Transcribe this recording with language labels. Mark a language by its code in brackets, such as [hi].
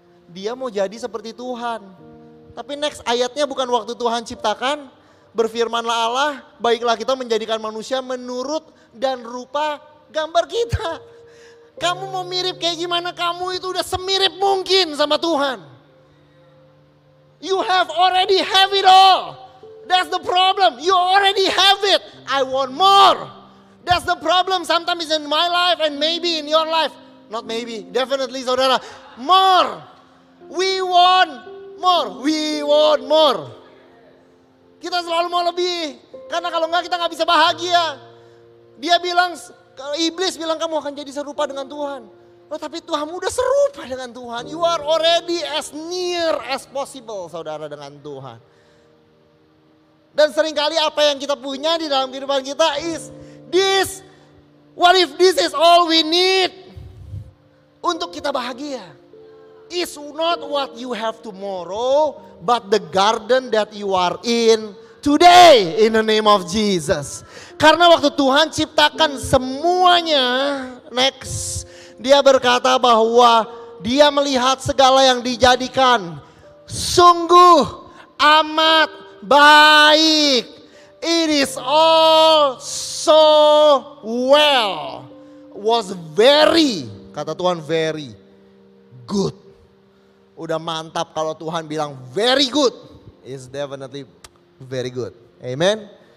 [id] Dia mau jadi seperti Tuhan. Tapi next ayatnya bukan waktu Tuhan ciptakan. Berfirmanlah Allah, baiklah kita menjadikan manusia menurut dan rupa gambar kita. Kamu mau mirip kayak gimana, kamu itu udah semirip mungkin sama Tuhan. [en] You have already have it all. That's the problem. You already have it. I want more. That's the problem sometimes in my life and maybe in your life. Not maybe, definitely saudara. More. We want more. We want more. [id] Kita selalu mau lebih. Karena kalau enggak kita enggak bisa bahagia. Dia bilang, iblis bilang kamu akan jadi serupa dengan Tuhan. Oh, tapi Tuhanmu udah serupa dengan Tuhan. [en] You are already as near as possible saudara [id] dengan Tuhan. Dan seringkali apa yang kita punya di dalam kehidupan kita [en] is this. What if this is all we need [id] untuk kita bahagia? [en] Is not what you have tomorrow, but the garden that you are in today in the name of Jesus. [id] Karena waktu Tuhan ciptakan semuanya, next, dia berkata bahwa dia melihat segala yang dijadikan sungguh amat baik. [en] It is all so well. Was very, [id] kata Tuhan [en] very good. [id] Udah mantap kalau Tuhan bilang [en] very good. Is definitely very good. Amen.